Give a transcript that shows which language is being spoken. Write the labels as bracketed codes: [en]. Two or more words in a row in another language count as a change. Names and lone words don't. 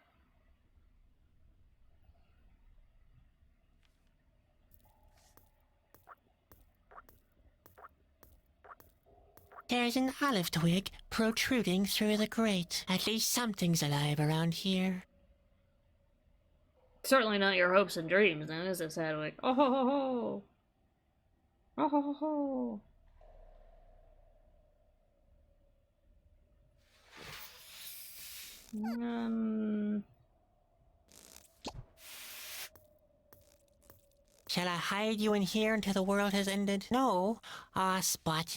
[en] There's an olive twig protruding through the grate. At least something's alive around here. Certainly not your hopes and dreams, then, is it, Sadwick? Oh ho ho ho! Oh ho ho ho! Shall I hide you in here until the world has ended? No. Aw, Spot.